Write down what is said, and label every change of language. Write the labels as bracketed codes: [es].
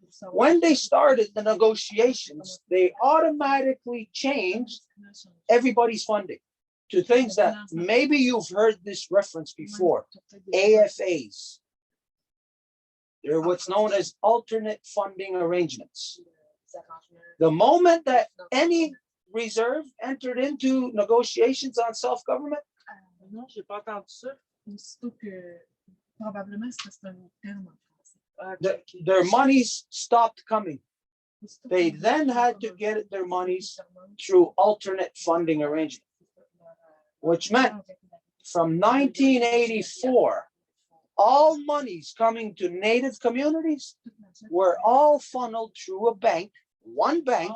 [en] When they started the negotiations, they automatically changed everybody's funding to things that maybe you've heard this reference before, AFAs. They're what's known as alternate funding arrangements. The moment that any reserve entered into negotiations on self-government, [fr] Non, j'ai pas entendu ça. Aussitôt que probablement c'est un terme en français. Ah, [en] their monies stopped coming. They then had to get their monies through alternate funding arrangement, which meant from 1984, all monies coming to Native communities were all funneled through a bank, one bank